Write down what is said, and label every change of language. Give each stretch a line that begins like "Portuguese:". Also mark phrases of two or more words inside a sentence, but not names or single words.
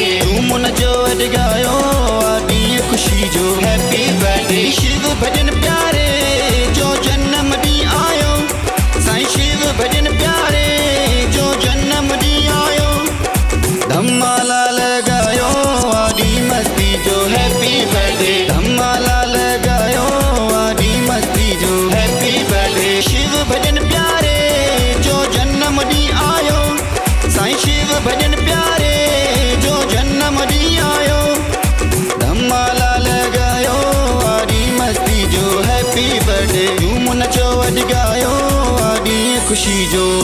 Sindhi: झूमो नचो अॼु गायो आ ॾींहुं ख़ुशी जो
English: Happy birthday.
Sindhi: शिव भजन प्यारे जो जन्म ॾींहुं आयो, साईं शिव भजन प्यारे जो जन्म ॾींहुं आयो। धमाला लॻायो आ ॾींहुं मस्ती जो
English: Happy birthday.
Sindhi: धमाला लॻायो आ ॾींहुं मस्ती जो
English: Happy birthday.
Sindhi: शिव भजन प्यारे जो जन्म ॾींहुं आयो, साईं शिव भजन प्यारे जो जन्म ॾींहुं आयो। धमाला लॻायो आ ॾींहुं मस्ती जो
English: Happy birthday.
Sindhi: झूम नचो अॼु गायो आ ॾींहुं ख़ुशी जो।